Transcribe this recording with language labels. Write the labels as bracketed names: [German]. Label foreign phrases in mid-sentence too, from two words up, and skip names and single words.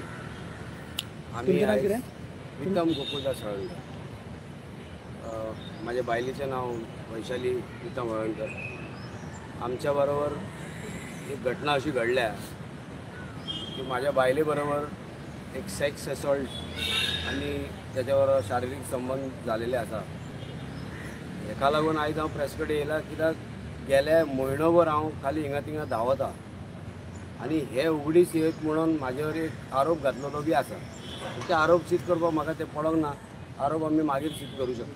[Marathi] आम्ही प्रीतम गोकुलदास हळणकर, माझ्या बायलेचे नाव वैशाली प्रीतम हळणकर। आमच्याबरोबर एक घटना अशी घडल्या की माझ्या बायलेबरोबर एक [English] sex assault [Marathi] आणि त्याच्यावर शारीरिक संबंध झालेले आसा। [Konkani] हेका लागून आयज हांव प्रेस कडेन येयला, कित्याक गेल्या म्हयनोभर हांव खाली हिंगा तिंगा धांवता आनी हे उगडीस येत म्हणून म्हाजेवर एक आरोप घातलेलो बी आसा। ते आरोप सिद्ध करपाक म्हाका ते पडोंक ना, आरोप आमी मागीर सिद्ध करूं शकता।